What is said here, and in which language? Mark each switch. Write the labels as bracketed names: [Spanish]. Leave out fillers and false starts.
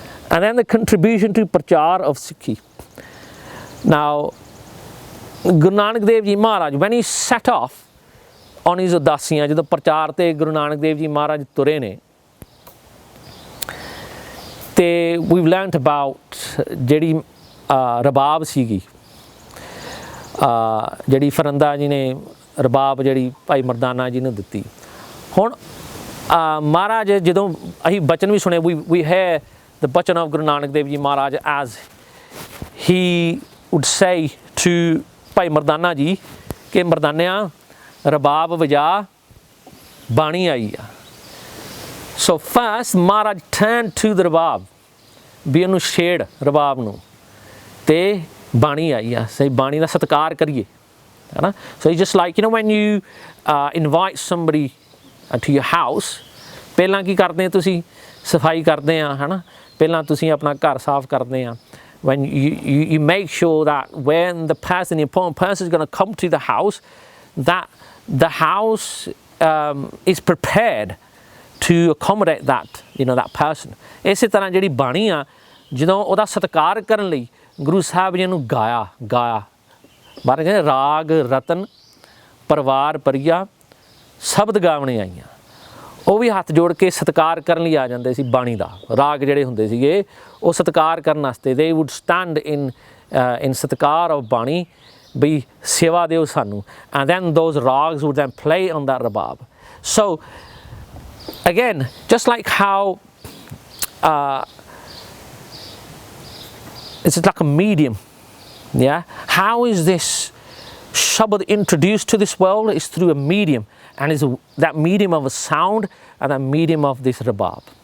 [English] And then the contribution to Prachar of Sikhi. Now, Guru Nanak Dev Ji Maharaj, when he set off on his Udasiyan, [Punjabi] ਜਦੋਂ ਪ੍ਰਚਾਰ ਤੇ Guru Nanak Dev Ji Maharaj ਤੁਰੇ ਨੇ, ਤੇ [English] we've learnt about [Punjabi] ਜਿਹੜੀ ਰਬਾਬ ਸੀਗੀ, ਜਿਹੜੀ ਫਰੰਦਾ ਜੀ ਨੇ ਰਬਾਬ ਜਿਹੜੀ ਭਾਈ ਮਰਦਾਨਾ ਜੀ ਨੂੰ ਦਿੱਤੀ। ਹੁਣ ਮਹਾਰਾਜ ਜਦੋਂ ਅਸੀਂ ਬਚਨ ਵੀ ਸੁਣੇ, [English] we hear the bachan of Guru Nanak Dev Ji Maharaj as he would say to [Punjabi] ਭਾਈ ਮਰਦਾਨਾ ਜੀ ਕਿ ਮਰਦਾਨਿਆਂ ਰਬਾਬ ਵਜਾ ਬਾਣੀ ਆਈ ਆ। [English] So first Maharaj turned to the [Punjabi] ਰਬਾਬ, ਵੀ ਇਹਨੂੰ ਛੇੜ ਰਬਾਬ ਨੂੰ, ਤੇ ਬਾਣੀ ਆਈ ਆ, ਸਹੀ ਬਾਣੀ ਦਾ ਸਤਿਕਾਰ ਕਰੀਏ, ਹੈ ਨਾ। [English] So it's just like, you know, when you invite somebody to your house, [Punjabi] ਪਹਿਲਾਂ ਕੀ ਕਰਦੇ ਤੁਸੀਂ, ਸਫਾਈ ਕਰਦੇ ਆ, ਹੈ ਨਾ, ਪਹਿਲਾਂ ਤੁਸੀਂ ਆਪਣਾ ਘਰ ਸਾਫ਼ ਕਰਦੇ ਆ। [English] When you make sure that when the important person is going to come to the house, that the house is prepared to accommodate that, you know, that person. [Punjabi] ਇਸੇ ਤਰ੍ਹਾਂ ਜਿਹੜੀ ਬਾਣੀ ਆ, ਜਦੋਂ ਉਹਦਾ ਸਤਿਕਾਰ ਕਰਨ ਲਈ ਗੁਰੂ ਸਾਹਿਬ ਜੀ ਨੂੰ ਗਾਇਆ ਬਾਰੇ ਕਹਿੰਦੇ ਰਾਗ ਰਤਨ ਪਰਿਵਾਰ ਪਰੀਆ ਸ਼ਬਦ ਗਾਵਣੇ ਆਈਆਂ, ਉਹ ਵੀ ਹੱਥ ਜੋੜ ਕੇ ਸਤਿਕਾਰ ਕਰਨ ਲਈ ਆ ਜਾਂਦੇ ਸੀ। ਬਾਣੀ ਦਾ ਰਾਗ ਜਿਹੜੇ ਹੁੰਦੇ ਸੀਗੇ ਉਹ ਸਤਿਕਾਰ ਕਰਨ ਵਾਸਤੇ, [English] they would stand in [Punjabi] ਸਤਿਕਾਰ of ਬਾਣੀ, ਵੀ ਸੇਵਾ ਦਿਓ ਸਾਨੂੰ, [English] and then those rags would then play on that rabab. So again, just like how it's like a medium, yeah, how is this shabad introduced to this world? Is through a medium, and is that medium of a sound and that medium of this rabab.